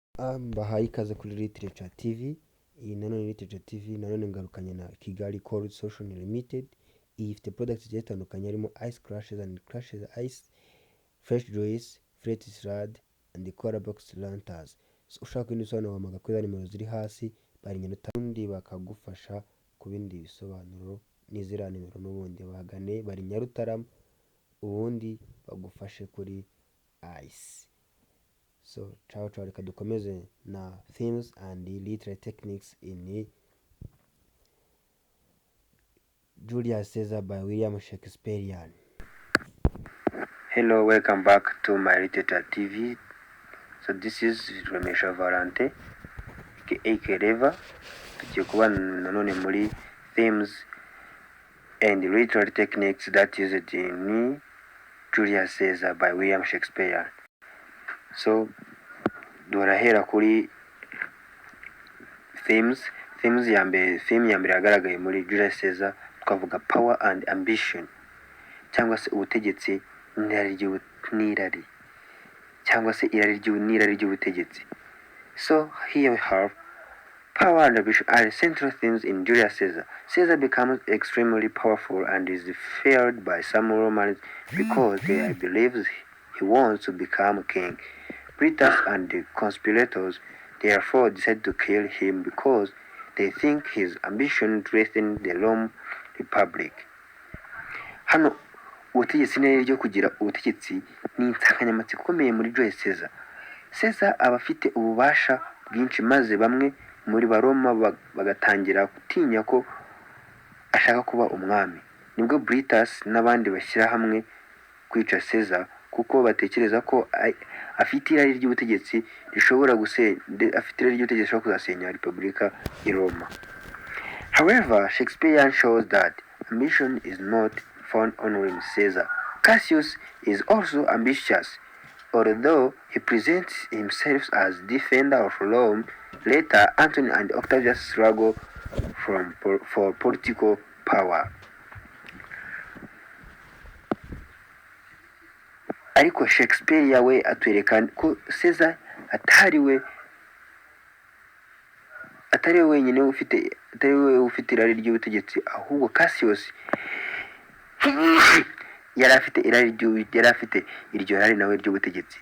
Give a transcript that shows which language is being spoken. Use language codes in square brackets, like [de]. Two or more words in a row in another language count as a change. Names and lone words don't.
[rw] Bahaye ikaze kuri 𝕝𝕚𝕝𝕚 TV. Iyi nanone 𝕝𝕚𝕝𝕚 TV nanone ngarukanye na Kigali Cold Social Limited. Iyi ifite products zigiye zitandukanye harimo [en] ice crashes and crashes ice, fresh juice, flat salad and color box lanterns. [rw] So, ushaka ibindi bisobanuro wamaga kuri nimero ziri hasi bari Nyarutarama, ubundi bakagufasha ku bindi bisobanuro n'iziriya nimero n'ubundi bagane bari Nyarutarama ubundi bagufashe kuri ice. So, [it] ciao ciao, [rw] reka dukomeze na [en] themes and literary techniques in Julius Caesar by William Shakespeare. Hello, welcome back to my 𝕝𝕚𝕝 TV. So this is 𝕝𝕚𝕝𝕝𝕚 aka 𝕝𝕚𝕝𝕝. [rw] Tugiye kubana nanone muri [en] themes and literary techniques that used in Julius Caesar by William Shakespeare. [rw] So durahera kuri themes ya mbere. Theme ya mbere yagaragaye muri Julius Caesar twavuga [en] power and ambition, [rw] cyangwa se ubutegetsi n'irari, cyangwa se n'irari ry'ubutegetsi. [en] So here we have power and ambition are central themes in Julius Caesar. Caesar becomes extremely powerful and is feared by some Romans because they believe he wants to become king. Brutus and the conspirators therefore decide to kill him because they think his ambition threatens the Roman Republic. [rw] Hano ubutegetsi n'irari ryo kugira ubutegetsi ni insanganyamatsiko ikomeye muri Julius Caesar. Caesar aba afite ububasha bwinshi maze bamwe muri Baroma bagatangira gutinya ko ashaka kuba umwami. Nibwo Brutus n'abandi bashyira hamwe kwica Caesar kuko batekereza ko afite irari ry'ubutegetsi rishobora kuzasenya Repubulika i Roma. [en] However, Shakespeare shows that ambition is not found only in Caesar. Cassius is also ambitious. Although he presents himself as defender of Rome, later Antony and Octavius struggle for political power. [rw] Ariko Shakespeare we atwereka ko Caesar atari we wenyine ufite irari ry'ubutegetsi, ahubwo Cassius yari afite iryo rari nawe ry'ubutegetsi.